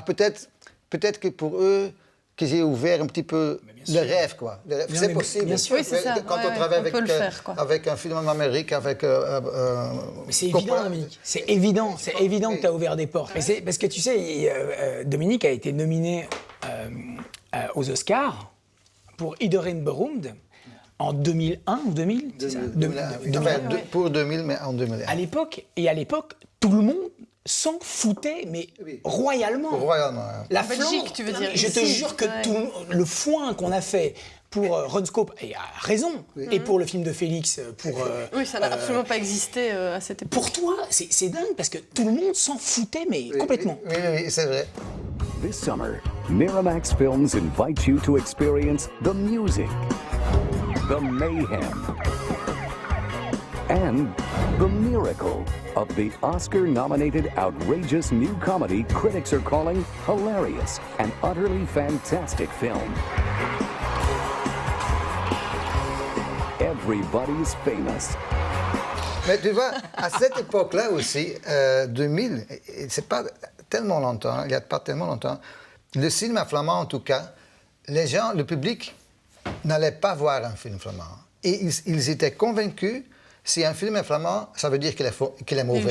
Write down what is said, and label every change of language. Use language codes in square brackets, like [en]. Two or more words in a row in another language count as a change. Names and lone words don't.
[fr] Peut-être que pour eux, que j'ai ouvert un petit peu le rêve, quoi. C'est possible. Bien sûr, oui, c'est ça. Quand on travaille avec un film en Amérique, avec... Mais c'est évident, Dominique. C'est évident que tu as ouvert des portes. Mais c'est parce que, tu sais, Dominique a été nominé aux Oscars pour Iedereen beroemd en 2001 ou 2000, c'est ça 2001. Pour 2000, mais en 2001. À l'époque, tout le monde s'en foutait, mais royalement. Royalement. La En Belgique, tu veux dire, je te ici. jure que Ouais. tout le foin qu'on a fait pour Runscope, et a raison, et pour le film de Félix, pour... Oui, ça n'a absolument pas existé à cette époque. Pour toi, c'est dingue, parce que tout le monde s'en foutait, mais complètement. Oui, c'est vrai. [en] This summer, Miramax Films invite you to experience the music, the mayhem, and the miracle of the Oscar-nominated outrageous new comedy critics are calling hilarious and utterly fantastic film. Everybody's famous. [fr] Mais tu vois, à cette époque-là aussi, 2000, c'est pas tellement longtemps, il n'y a pas tellement longtemps, le cinéma flamand en tout cas, les gens, le public n'allait pas voir un film flamand. Et ils étaient convaincus, si un film est flamand, ça veut dire qu'il est mauvais.